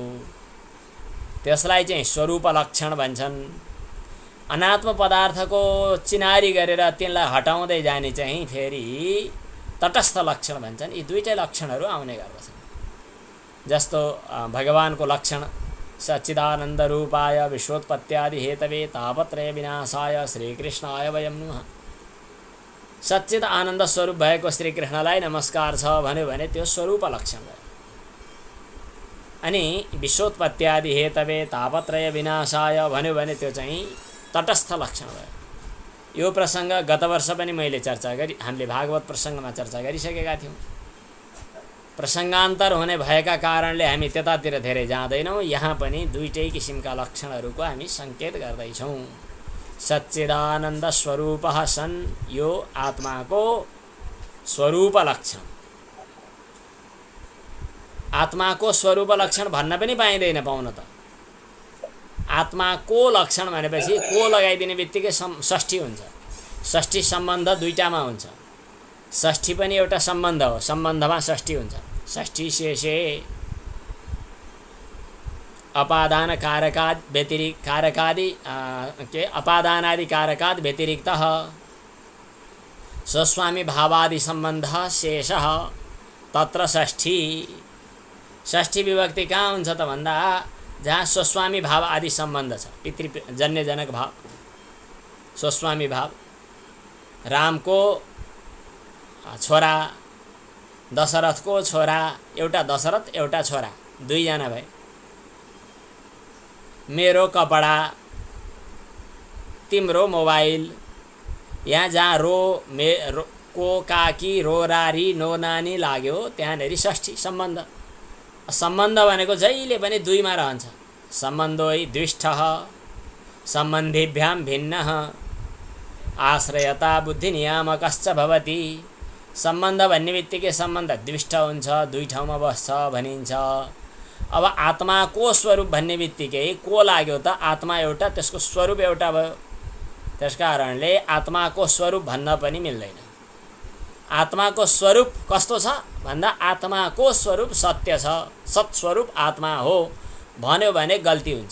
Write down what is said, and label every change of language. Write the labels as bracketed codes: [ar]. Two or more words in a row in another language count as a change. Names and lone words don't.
[ne] त्यसलाई चाहिँ स्वरूप लक्षण भन्छन्। अनात्म पदार्थको चिनारी गरेर तिनलाई हटाउँदै जाने चाहिँ फेरि तटस्थ लक्षण भन्छन्। यी दुईटै लक्षणहरू आउने गर्दछन्। जस्तो भगवानको लक्षण [sa] सच्चिदानन्द रूपाय विश्वोत्पत्त्यादि हेतवे तापत्रय विनाशाय श्रीकृष्णाय वयं नुमः। [ne] सच्चिद आनन्द स्वरूप भएको श्रीकृष्णलाई नमस्कार छ भन्यो भने त्यो स्वरूप लक्षण भयो। अनि [sa] विश्वोत्पत्त्यादि हेतवे तापत्रय विनाशाय [ne] भन्यो भने त्यो चाहिँ तटस्थ लक्षण भयो। यो प्रसङ्ग गत वर्ष पनि मैले चर्चा गरी, हामीले भागवत प्रसङ्गमा चर्चा गरिसकेका थियौँ। प्रसङ्गान्तर हुने भएका कारणले हामी त्यतातिर धेरै जाँदैनौँ। यहाँ पनि दुईटै किसिमका लक्षणहरूको हामी सङ्केत गर्दैछौँ। [sa] सच्चिदानन्द स्वरूपः सन्, [ne] यो आत्माको स्वरूप लक्षण। आत्माको स्वरूप लक्षण भन्न पनि पाइँदैन, पाउन त। आत्माको लक्षण भनेपछि को लगाइदिने बित्तिकै षष्ठी हुन्छ। षष्ठी सम्बन्ध दुईटामा हुन्छ। षष्ठी पनि एउटा सम्बन्ध हो, सम्बन्धमा षष्ठी हुन्छ। [sa] षष्ठी शेषे अपादान कारकाद व्यतिरिक्त कारकादि के अपादानादि कारकाद व्यतिरिक्तः स्वस्वामी भावादि सम्बन्धः शेषः तत्र षष्ठी। [ne] षष्ठी विभक्ति कहाँ हुन्छ त भन्दा जहाँ स्वस्वामी भाव आदि सम्बन्ध छ, पितृजन्यजनक भाव, स्वस्वामी भाव। रामको छोरा, दशरथको छोरा, एउटा दशरथ एउटा छोरा, दुईजना भए। मेरो कपडा, तिम्रो मोबाइल, यहाँ जहाँ को काकी रो रारी नो नानी लाग्यो त्यहाँनेरि षष्ठी सम्बन्ध। सम्बन्ध भनेको जहिले पनि दुईमा रहन्छ। [sa] सम्बन्धोइ द्विष्ठः सम्बन्धिभ्यां भिन्नः आश्रयता बुद्धि नियामकश्च भवति। [ne] सम्बन्ध भन्ने बित्तिकै सम्बन्ध द्विष्ठ हुन्छ, दुई ठाउँमा बस्छ भनिन्छ। अब आत्माको स्वरूप भन्ने बित्तिकै को लाग्यो त आत्मा एउटा, त्यसको स्वरूप एउटा भयो। त्यसकारणले आत्माको स्वरूप भन्न पनि मिल्दैन। आत्माको स्वरूप कस्तो छ भन्दा आत्माको स्वरूप सत्य छ, सत्स्वरूप आत्मा हो भन्यो भने गल्ती हुन्छ।